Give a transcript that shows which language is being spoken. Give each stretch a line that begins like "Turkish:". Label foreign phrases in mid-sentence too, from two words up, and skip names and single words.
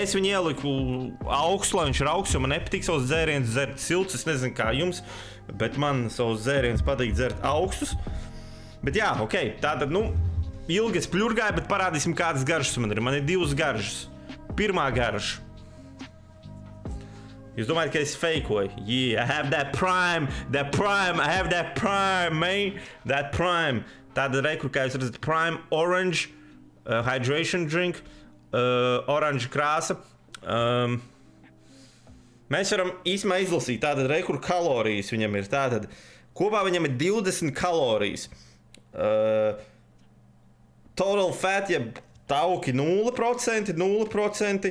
Latvian: Es viņu ieliku augstu, lai viņš ir augsts, jo man nepatīk savus dzērienus dzert silts, es nezinu kā jums, bet man savus dzērienus patīk dzert augstus. Bet jā, tātad, ilgi es pļurgāju, bet parādīsim, kādas garšas man ir. Man ir 2 garšas. Pirmā garša. Jūs domājat, ka es fejkoju?
English: Yeah, I have that prime, I have that prime, man. That prime.
Latvian: Tāda rekur, kā jūs redzat,
English: prime orange hydration drink, orange krāsa.
Latvian: Mēs varam īsumā izlasīt, tātad rekur kalorijas viņam ir. Tātad kopā viņam ir 20 kalorijas.
English: Total fat,
Latvian: tauki 0%.